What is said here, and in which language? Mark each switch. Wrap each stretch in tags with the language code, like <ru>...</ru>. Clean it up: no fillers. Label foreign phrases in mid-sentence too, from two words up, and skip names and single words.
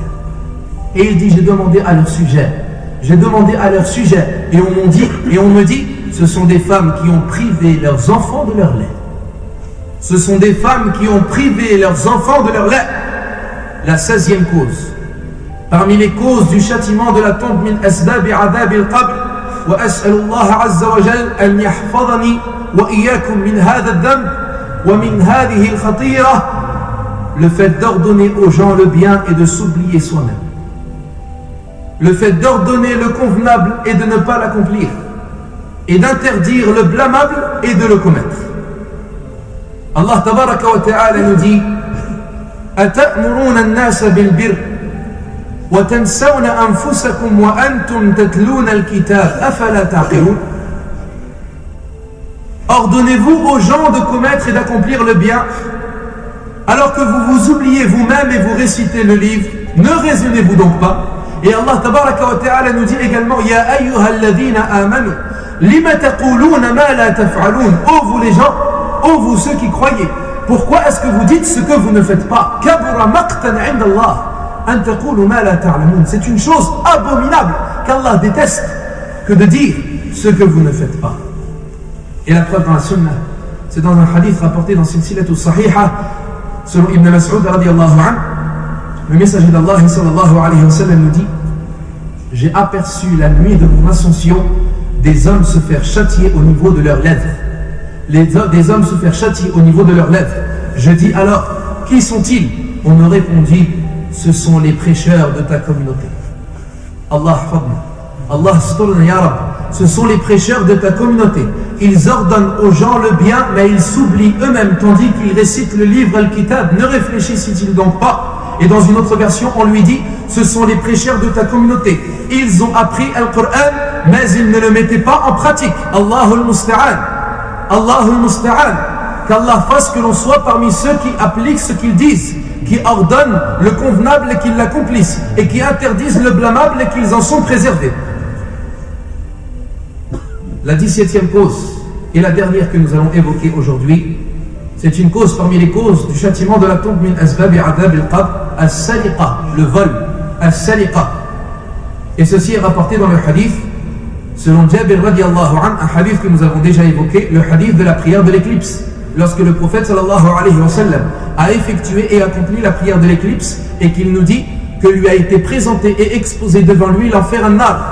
<fr>Et il dit: j'ai demandé à leur sujet, et on me dit, ce sont des femmes qui ont privé leurs enfants de leur lait. Ce sont des femmes qui ont privé leurs enfants de leur lait. La 16e cause, parmi les causes du châtiment de la tombe,</fr> <ar>من أسباب عذاب القبر، وأسأل الله عز وجل أن يحفظني وإياكم من هذا الذنب ومن هذه الخطيرة,</ar> <fr>le fait d'ordonner aux gens le bien et de s'oublier soi-même. Le fait d'ordonner le convenable et de ne pas l'accomplir, et d'interdire le blâmable et de le commettre. Allah</fr> <ar>تبارك وتعالى</ar> <fr>nous dit:</fr> <ar>أَتَأْمُرُونَ النَّاسَ بِالْبِرِّ وَتَنْسَوْنَ أَنفُسَكُمْ وَأَنْتُمْ تَتْلُونَ الْكِتَابَ أَفَلَا تَعْقِلُونَ.</ar> <fr>Ordonnez-vous aux gens de commettre et d'accomplir le bien, alors que vous vous oubliez vous-même et vous récitez le livre. Ne raisonnez-vous donc pas? Et Allah</fr> <ar>تبارك وتعالى</ar> <fr>nous dit également:</fr> <ar>يا أيها الذين آمنوا لم تقولون ما لا تفعلون.</ar> <fr>Ô vous les gens, ô vous ceux qui croyez, Pourquoi est-ce que vous dites ce que vous ne faites pas?</fr> <ar>كبر مقتا عند الله أن تقولوا ما لا تعلمون.</ar> <fr>C'est une chose abominable qu'Allah déteste que de dire ce que vous ne faites pas. Et la preuve dans la sunna, c'est dans un hadith rapporté dans Silsilatu Sahiha, selon Ibn Mas'ud</fr> <ar>رضي الله عنه,</ar> <fr>le messager d'Allah</fr> <ar>صلى الله عليه وسلم</ar> <fr>nous dit: j'ai aperçu la nuit de mon ascension des hommes se faire châtier au niveau de leurs lèvres. Des hommes se faire châtier au niveau de leurs lèvres. Je dis alors, qui sont-ils? On me répondit: ce sont les prêcheurs de ta communauté.</fr> <ar>الله فضحنا، الله سترنا يا رب.</ar> <fr>Ce sont les prêcheurs de ta communauté. Ils ordonnent aux gens le bien, mais ils s'oublient eux-mêmes tandis qu'ils récitent le livre Al-Kitab. Ne réfléchissent-ils donc pas? Et dans une autre version, on lui dit: ce sont les prêcheurs de ta communauté. Ils ont appris Al-Qur'an, mais ils ne le mettaient pas en pratique.</fr> <ar>الله المستعان. الله المستعان.</ar> <fr>Qu'Allah fasse que l'on soit parmi ceux qui appliquent ce qu'ils disent, qui ordonnent le convenable et qui l'accomplissent, et qui interdisent le blâmable et qu'ils en sont préservés. La 17e cause, et la dernière que nous allons évoquer aujourd'hui, c'est une cause parmi les causes du châtiment de la tombe,</fr> <ar>من أسباب عذاب القبر، السالقة,</ar> <fr>le vol, as-saliqa. Et ceci est rapporté dans le hadith, selon Jabir</fr> <ar>رضي الله عنه,</ar> <fr>un hadith que nous avons déjà évoqué, le hadith de la prière de l'éclipse. Lorsque le prophète</fr> <ar>صلى الله عليه وسلم</ar> <fr>a effectué et accompli la prière de l'éclipse, et qu'il nous dit que lui a été présenté et exposé devant lui l'enfer an-nar.</fr>